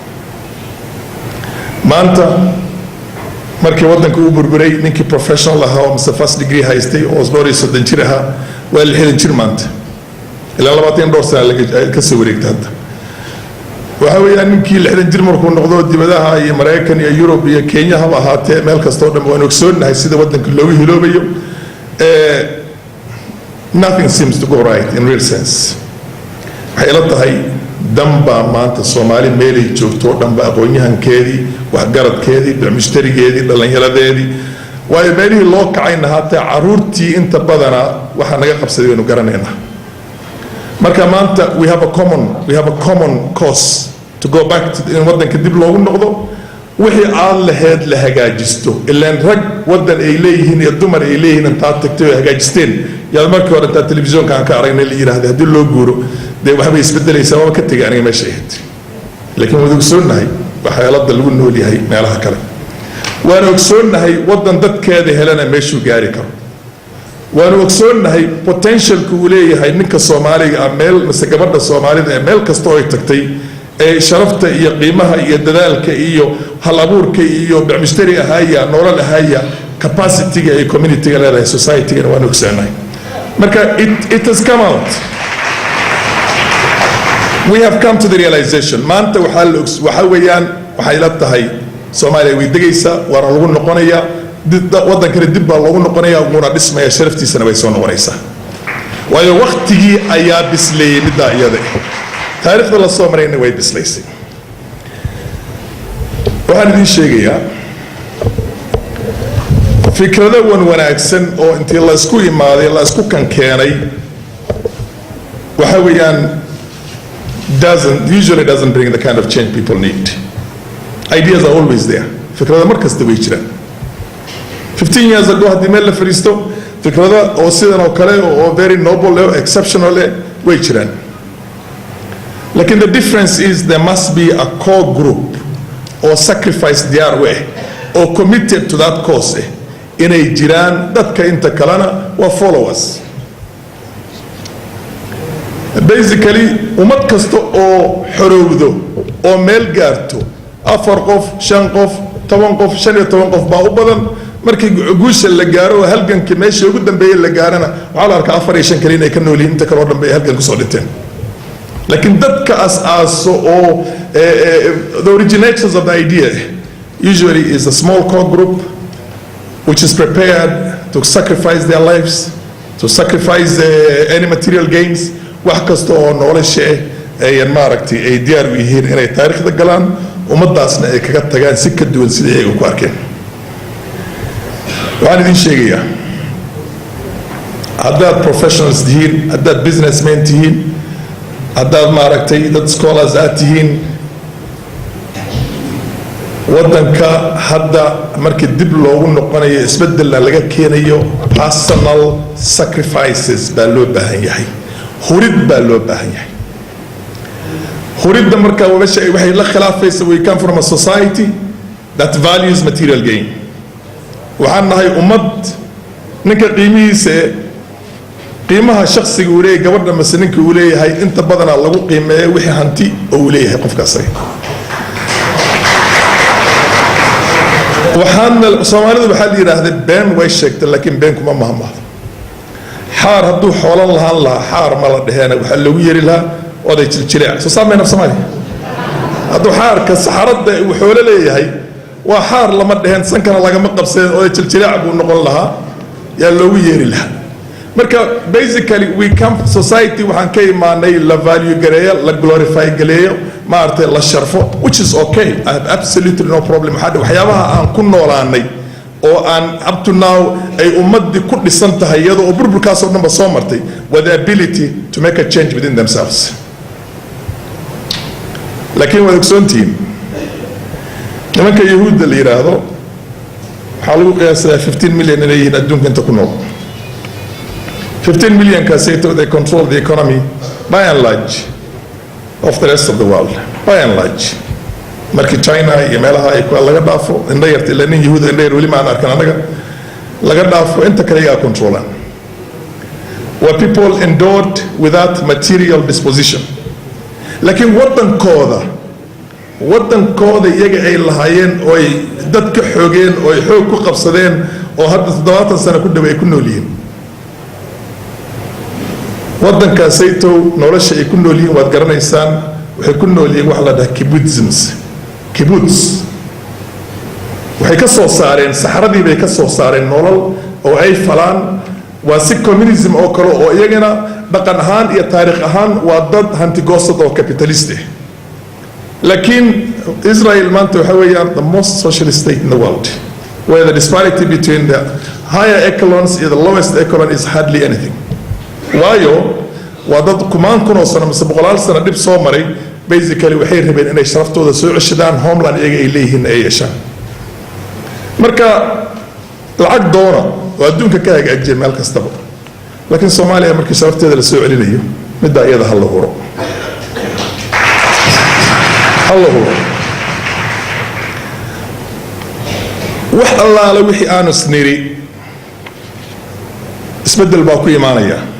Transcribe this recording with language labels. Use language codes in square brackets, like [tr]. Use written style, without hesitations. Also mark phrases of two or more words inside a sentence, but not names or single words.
[so] maanta markii wadanka uu burburay ninkii professional ahaa oo [en] first degree [so] haystay oo isboori 30 jir ahaa waa la helin jir maanta ilaa 20 sano laga ka soo wareegtay hadda waxa weeyaan ninkii 60 jir markuu noqdo dibadaha iyo Mareykan iyo Yurub iyo Kenya ha ahaatee meel kasta oo dhan waan ogsoonahay sida wadanka loogu hiloobayo [en] nothing seems to go right in real sense [so] waxay la tahay damba maanta Soomaali meelay joogto dhanba aqoonyahankeedii wax garadkeedii bixmishterigeedii dhalinyaradeedii way meelii loo kacayna hata caruurtii inta badana waxa naga qabsaday inuu garanayna marka maanta [en] we have a common cause to go back to [so] in wadanka dib loogu noqdo wixii aan lahayd la hagaajisto ilaan rag wadan ay leeyihiin iyo dumar ay leeyihiin inta tagtay hagaajisteen yaa markii hore inta televisionka aan ka aragnay la yiraahdo hadii loo guuro de waxba isbedelaysa waa ka tagay aniga meesha ahayd laakiin wada ogsoonahay waxyaalada lagu nool yahay meelaha kale waan ogsoonahay wadan dadkeeda helana meeshu gaari karo waan ogsoonahay potentialku uu leeyahay ninka Soomaaliga meel mise gabadha Soomaalida meel kasta oo ay tagtay ee sharafta iyo qiimaha iyo dadaalka iyo hal abuurka iyo bixmishtari ahaya nolol ahaya capacity ee community leedahay society ga waan ogsoonahay marka [en] it has come out we have come to the realization [so] maanta waxa weeyaan waxay la tahay Soomaaliya way degaysaa waana lagu noqonayaa wadankana dib baa loogu noqonayaa una dhismaya sharaftiisana way soo noqonaysaa waayo waqtigii ayaa bisleeyay midda iyada taariikhda la soo marayna way bislaysay. waxaan idin sheegayaa fikrado wanaagsan oo intii la isku imaaday la isku keenay waxa weeyaan [en] usually doesn't bring the kind of change people need. Ideas are always there. [so] fikrada markasta way jiraan. [en] 15 years ago [so] haddii meel la fariisto fikrada oo sidan oo kale oo [en] very noble or exceptional [so] way jiraan. [en] Lakin the difference is there must be a core group or sacrifice their way or committed to that cause [so] inay jiraan dadka inta kalena waa [en] followers. [so] Basically ummad kasta oo xorowdo oo meel gaarto 4 qof 5 qof 10 qof 15 qof baa u badan markii guusha la gaaro halganka meesha ugu dambeeyay la gaarana waxa la arkaa 4 iyo 5 kale inay ka nool yihiin inta kale oo dambeeyay halgan ku soo dhinteen. Lakin dadka as-aaso oo [en] the originators of the idea usually is a small core group which is prepared to sacrifice their lives, to sacrifice any material gains. [so] wax kasta oo nolosha ay maaragtay ay diyaar u yihiin inay taariikhda galaan ummadaasna ay kaga tagaan si ka duwan sidii ay ku arkeen. waxaan idin sheegayaa haddaad professionals tihiin, haddaad businessmen tihiin, haddaad maaragtay dad scholars aad tihiin, waddanka hadda markii dib loogu noqonayo isbeddelna laga keenayo [en] personal sacrifices [so] baa loo baahan yahay. hurid baa loo baahan yahay. huridda markaa waxay la khilaafaysa [en] we come from a society that values material gain. [so] waxaan nahay ummad ninka qiimaha shakhsiga uu leeyahay gabadha mase ninka uu leeyahay inta badanaa lagu qiimeeyo wixii hanti oo uu leeyahay qofkaas. Soomaalidu waxaa la yidhaahdaa been way sheegtay laakiin been kuma mahmaahdo. xaar hadduu xoolan lahaan lahaa xaar ma la dheheena waxaa loogu yeeri lahaa oday jiljileec. soo saamay naf Soomaaliya hadduu xaarka saxaradda uu xoolo leeyahay waa xaar lama dheheen sankana lagama qabseen oday jiljileec buu noqon lahaa yaa loogu yeeri lahaa. marka [en] basically we come [so] society waxaan ka imaanay la value gareeyo la glorify galeeyo maartay la sharfo [en] which is okay. I have absolutely no problem. [so] waxyaabaha aan ku noolaanay oo aan [en] up to now [so] ay ummadii ku dhisan tahay iyadoo oo burburkaas oo dhanba soo martay [en] with the ability to make a change within themselves. [so] laakiin waa ogsoontiin nimanka yahuudda la yiraahdo waxaa lagu qiyaasaa 15 million inay yihiin adduunka inta ku nool. [en] 15 million kaasayto they control the economy by and large of the rest of the world by and large. [so] markii China iyo meelaha ay ku laga dhaafo inda yarta ilaa nin yahuud inda yar wali ma aan arkan anaga laga dhaafo inta kale ayaa controlan. [en] were people endowed without material disposition. [so] laakiin wadankooda iyaga ay lahaayeen oo ay dad ka xoogeen oo ay xoog ku qabsadeen oo hadda 70 sano ku dhaw ay ku nool yihiin. waddankaasayto nolosha ay ku nool yihiin waad garanaysaan waxay ku nool yihiin wax la dhaha kibbutz. waxay ka soo saareen saxaradii bay ka soo saareen nolol oo ay falaan waa si communism oo kale oo iyagana dhaqan ahaan iyo taariikh ahaan waa dad hantigoosad oo capitalist ah. laakiin Israel maanta waxa weeyaan [en] the most socialist state in the world where the disparity between the higher echelons and the lowest echelon is hardly anything. [so] waayo waa dad kumaan kun oo sano mise boqolaal sano dhib soo maray basically waxay rabeen inay sharaftooda soo ceshadaan homeland iyaga ay leeyihiin ay yeeshaan. marka lacag doona oo adduunka ka hagaajiya meel kastaba laakiin Soomaaliya markii sharafteeda la soo celinayo midda iyada hal huro wax allaala wixii aanu isniri isbeddel baa ku imaanaya.